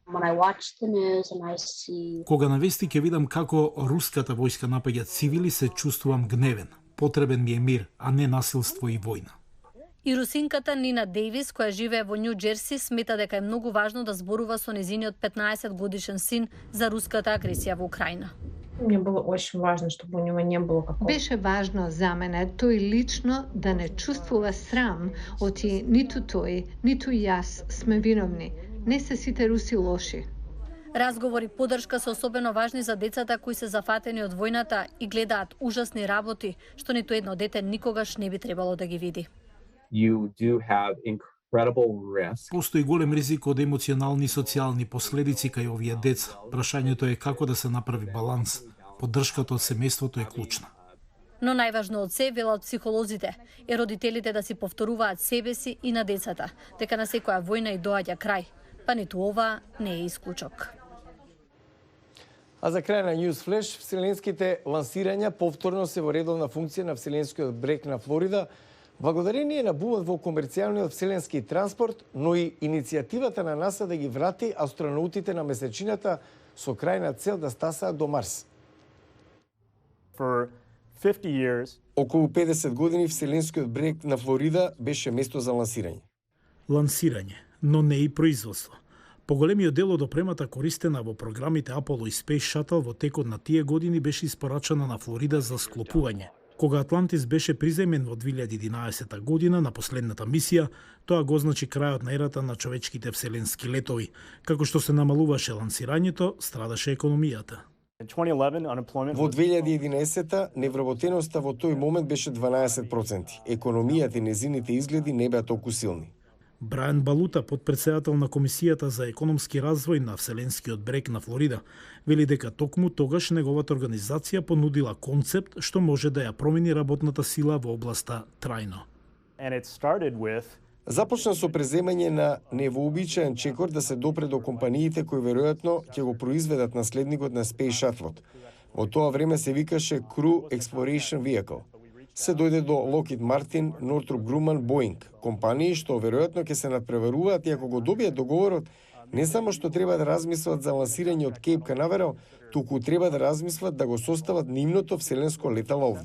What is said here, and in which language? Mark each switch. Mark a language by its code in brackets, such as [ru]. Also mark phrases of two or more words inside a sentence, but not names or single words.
[mk] Кога на вести ќе видам како руската војска напаѓа цивили, се чувствувам гневен. Потребен ми е мир, а не насилство и војна. И русинката Нина Дейвис, која живее во Њу Џерси, смета дека е многу важно да зборува со нејзиниот 15-годишен син за руската агресија во Украина. [ru] Мне было очень важно, чтобы у него не было какого-то... [mk] Беше важно за мене тој лично да не чувствува срам, оти ниту тој, ниту јас сме виновни. Не се сите руси лоши. Разговори поддршка се особено важни за децата кои се зафатени од војната и гледаат ужасни работи, што ниту едно дете никогаш не би требало да ги види. [en] You do have incredible risk. [mk] Постои голем ризик од емоционални и социјални последици кај овие деца. Прашањето е како да се направи баланс. Поддршката од семејството е клучна. Но најважно од се, велат психолозите, е родителите да си повторуваат себе си и на децата, дека на секоја војна и доаѓа крај, па ниту ова не е исклучок. А за крај на News Flash, вселенските лансирања повторно се во редовна функција на вселенскиот брег на Флорида, благодарение на бумот во комерцијалниот вселенски транспорт, но и иницијативата на НАСА да ги врати астронаутите на месечината со крајна цел да стасаат до Марс. [en] For 50 years, [mk] Околу 50 години вселенскиот брег на Флорида беше место за лансирање. Лансирање, но не и производство. Поголемиот дел од опремата користена во програмите Apollo и Space Shuttle во текот на тие години беше испорачана на Флорида за склопување. Кога Атлантис беше приземен во 2011 година на последната мисија, тоа го означи крајот на ерата на човечките вселенски летови. Како што се намалуваше лансирањето, страдаше економијата. [en] in 2011, unemployment [mk] Во [en] was [mk] 2011 невработеноста во тој момент беше 12%. Економијата и незините изгледи не беа толку силни. Брайан Балута, подпредседател на Комисијата за економски развој на Вселенскиот брег на Флорида, вели дека токму тогаш неговата организација понудила концепт што може да ја промени работната сила во областа трајно. [en] and it started with [mk] Започна со преземање на невообичаен чекор да се допре до компаниите кои веројатно ќе го произведат наследникот на Space Shuttle. Во тоа време се викаше Crew Exploration Vehicle. Се дојде до Lockheed Martin, Northrop Grumman, Boeing, компании што веројатно ќе се надпреваруваат и ако го добијат договорот, не само што треба да размислат за лансирање од Кейп Канаверал, туку треба да размислат да го состават нивното вселенско летало овде.